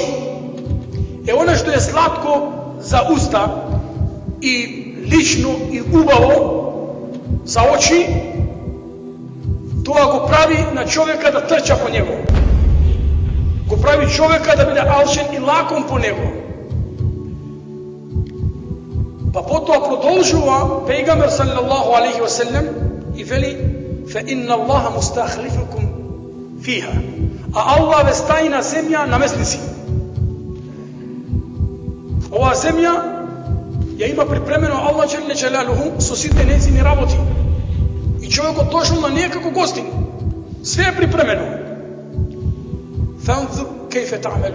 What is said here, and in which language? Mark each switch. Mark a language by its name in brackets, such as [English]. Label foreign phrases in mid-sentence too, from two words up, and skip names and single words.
[Macedonian] Е она што е сладко за уста и лично и убаво за очи, тоа го прави на човека да трча по него. Го прави човека да биде алчен и лаком по него. Па потоа продолжува пејгамбер [Arabic] صلى الله عليه وسلم [Macedonian] и вели: [Arabic] فإن الله مستخلفكم فيها. [Macedonian] А Allah ве стави на земја намесници. Оваа земја ја има припремено Allah [Arabic] جل جلاله [Macedonian] со сите нејзини работи. И човекот дошол на неја како гостин. Све е припремено. [Arabic] فينظر كيف تعملون.